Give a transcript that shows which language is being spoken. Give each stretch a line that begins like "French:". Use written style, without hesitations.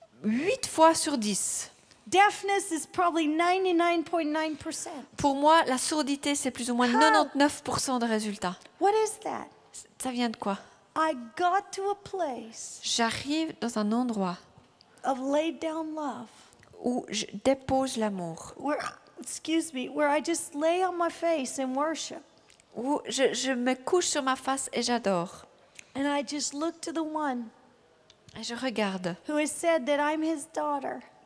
French: 8 fois sur 10.
English: Deafness is probably 99.9%.
French: Pour moi, la sourdité, c'est plus ou moins 99% de résultats.
English: What is that?
French: Ça vient de quoi?
English: I got to a place
French: J'arrive dans un endroit
English: of laid down love
French: où je dépose l'amour,
English: where, where I just lay on my face and worship.
French: où je me couche sur ma face et j'adore.
English: And I just look to the one
French: Et je regarde
English: who has said that I'm his daughter.